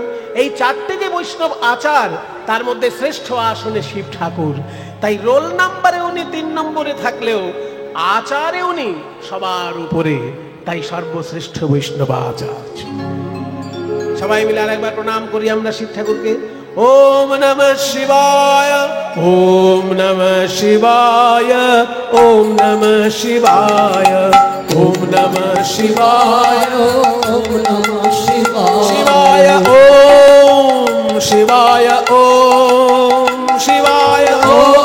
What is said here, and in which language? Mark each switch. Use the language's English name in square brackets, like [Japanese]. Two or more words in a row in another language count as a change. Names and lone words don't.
[Bangla] এই 4টে যে বৈষ্ণব আচার, তার মধ্যে শ্রেষ্ঠ আসনে শিব ঠাকুর। তাই রোল নাম্বারে উনি 3 নম্বরে থাকলেও আচারে উনি সবার উপরে, তাই সর্বশ্রেষ্ঠ বৈষ্ণব আচার্য। সবাই মিলে আরেকবার প্রণাম করি আমরা শিব ঠাকুরকে। [Sanskrit] ওম নমঃ শিবায়, ওম নমঃ শিবায়, ওম নমঃ শিবায়, ওম নমঃ শিবায়, ওম নমঃ শিবায়, শিবায় ওম, শিবায় ওম, শিবায় ওম।